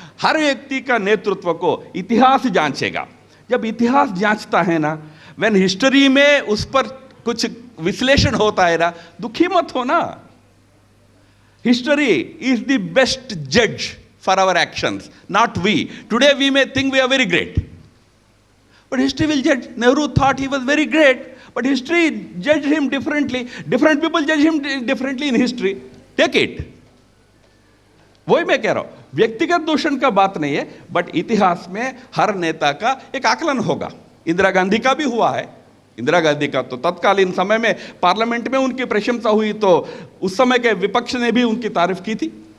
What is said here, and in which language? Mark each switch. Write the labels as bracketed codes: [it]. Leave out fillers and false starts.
[hi] हर व्यक्ति का नेतृत्व को इतिहास जांचेगा। जब इतिहास जांचता है ना, [en] when history [hi] में उस पर कुछ विश्लेषण होता है ना, दुखी मत हो ना। [en] History is the best जज for our actions, not we. Today we may think we are very great, but history will judge. Nehru thought he was very great, but history judged him differently. Different people judge him differently in history. Take it. [hi] वही मैं कह रहा हूं, व्यक्तिगत दूषण का बात नहीं है, बट इतिहास में हर नेता का एक आकलन होगा। इंदिरा गांधी का भी हुआ है। इंदिरा गांधी का तो तत्कालीन समय में पार्लियामेंट में उनकी प्रशंसा हुई, तो उस समय के विपक्ष ने भी उनकी तारीफ की थी।